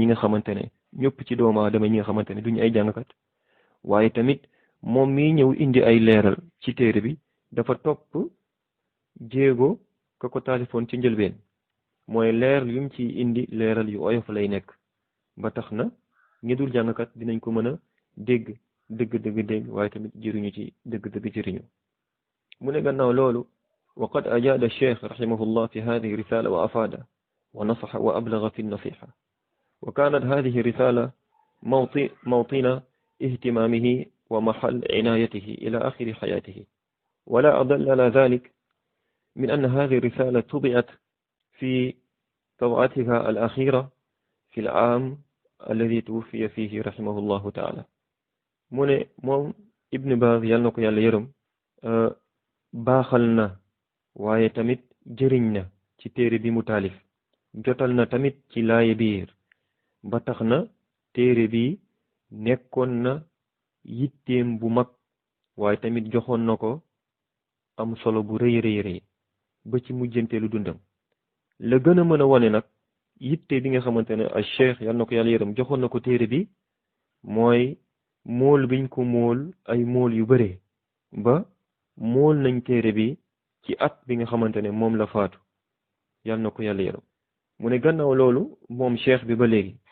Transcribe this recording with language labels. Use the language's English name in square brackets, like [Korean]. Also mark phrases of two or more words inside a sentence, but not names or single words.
[Wolof] nga xamante ne ñëpp ci doomu aadama ñi nga xamante ne duñu ay jàngkat waaye tamit moom mi ñëw indi ay leeral ci téere bi dafa topp jéego ka ko taalifoon ci njëlbeen mooy leeral yum ci indi leeral yu oyof lay nekk ba tax na ñi dul jàngkat dinañ ko mën a dégg dégg waaye tamit jëriñu ci dëgg jëriñu mu ne gannaaw loolu [Arabic] وقد أجاد الشيخ رحمه الله في هذه الرسالة وأفاد ونصح وأبلغ في النصيحة وكانت هذه الرسالة موطن اهتمامه ومحل عنايته إلى آخر حياته ولا أضل على ذلك من أن هذه الرسالة طبعت في طبعتها الأخيرة في العام الذي توفي فيه رحمه الله تعالى من [Wolof] moom Ibn Baz yal na ko yàlla yërëm baaxal na waaye tamit jëriñ na ci téere bi mu taalif jotal na tamit ci laaye biir ba tax na téere bi nekkoon na yitteem bu mag waaye tamit joxoon na ko am solo bu rëy ba ci mujjanteelu dundam la gën a mën a wane nag yitte bi nga xamante ne al cheikh yal na ko yàlla yërëm joxoon na ko téere bi mooy mool biñ ko mool ay mool yu bare ba mool nañ téere bi ci at bi nga xamante ne moom la faatu yal na ko yàlla yërëm mu ne gannaaw loolu moom cheikh bi ba léegi